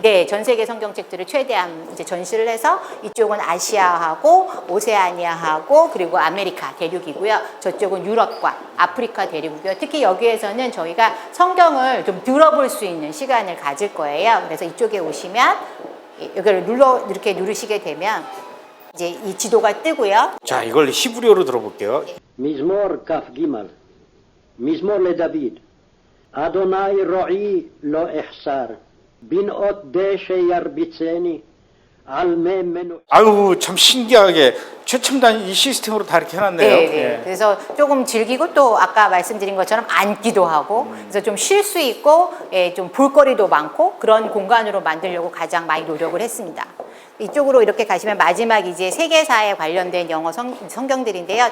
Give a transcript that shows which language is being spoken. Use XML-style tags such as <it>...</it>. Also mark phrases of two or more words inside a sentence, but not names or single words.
<ko>네, 전 세계 성경책들을 최대한 이제 전시를 해서 이쪽은 아시아하고 오세아니아하고 그리고 아메리카 대륙이고요. 저쪽은 유럽과 아프리카 대륙이고요. 특히 여기에서는 저희가 성경을 좀 들어볼 수 있는 시간을 가질 거예요. 그래서 이쪽에 오시면 여기를 이렇게 누르시게 되면 이제 이 지도가 뜨고요. 자, 이걸 히브리어로 들어볼게요.</ko> <he>מזמור כ"ג, מזמור לדוד. אדוני רועי לא אחסר, בנאות דשא ירביצני, על מי מנוחה.</he> <ko>아유, 참 신기하게 최첨단 이 시스템으로 다 이렇게 해놨네요. 네, 네. 예. 그래서 조금 즐기고 또 아까 말씀드린 것처럼 앉기도 하고 그래서 좀 쉴 수 있고 좀 볼거리도 많고 그런 공간으로 만들려고 가장 많이 노력을 했습니다. 이쪽으로 이렇게 가시면 마지막 이제 세계사에 관련된 영어 성경들인데요.</ko>